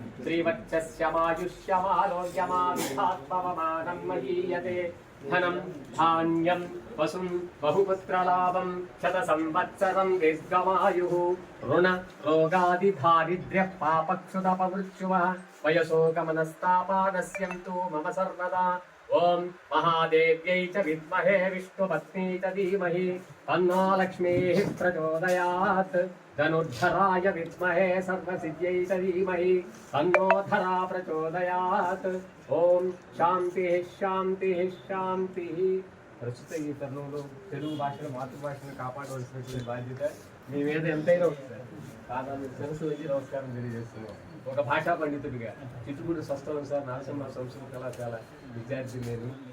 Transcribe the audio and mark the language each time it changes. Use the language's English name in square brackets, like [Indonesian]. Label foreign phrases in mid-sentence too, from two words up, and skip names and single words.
[Sanskrit] श्रीवक्षस्यमायुष्यमालोक्यमाविधात्पवमानं महीयते धनं धान्यं वसुं बहुपुत्रलाभं शतसंवत्सरं दीर्घमायुः ऋण रोगादिदारिद्र्यः पापक्षुदपमृत्युवः वयसोगमनस्तापानस्यन्तु मम सर्वदा ओम महादेव्यै च विद्महे विष्णुपत्नी च धीमहि तन्नो लक्ष्मीः प्रचोदयात्। धनुर्धराय विद्महे सर्वसिद्ध्यै च धीमहि तन्नो धरा प्रचोदयात्। ఓం శాంతి శాంతి శాంతి. [Telugu] ప్రస్తుత ఈ తరుణంలో తెలుగు భాషను మాతృభాషను కాపాడవలసినటువంటి బాధ్యత మీ మీద ఎంతైనా ఉంది సార్. కాదా మీరు తెలుసు వచ్చి నమస్కారం తెలియజేస్తున్నాం. ఒక భాషా పండితుడిగా చిట్టుగుడు స్వస్థలం సార్ నరసింహ సంస్కృత కళాశాల విద్యార్థి నేను.